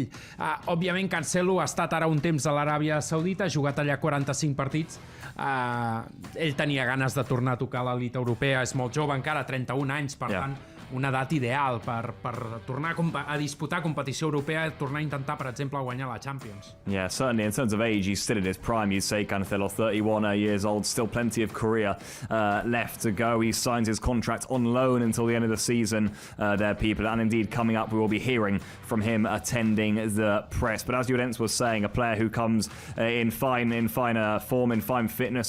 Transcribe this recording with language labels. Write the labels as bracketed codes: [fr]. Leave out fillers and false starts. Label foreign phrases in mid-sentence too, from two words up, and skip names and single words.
[ca] Òbviament, Cancelo ha estat ara un temps a l'Aràbia Saudita, ha jugat allà 45 partits. Ell tenia ganes de tornar a tocar l'elit europea, és molt jove encara, 31 anys, per tant, una edat ideal per tornar a disputar competició europea, tornar a intentar, per exemple, guanyar la Champions. [en] Yeah, certainly. In terms of age, he's still in his prime. You'd say Cancelo, 31 years old, still plenty of career left to go. He signs his contract on loan until the end of the season, there, people. And indeed, coming up, we will be hearing from him attending the press. But as Llorens was saying, a player who comes in fine form, in fine fitness.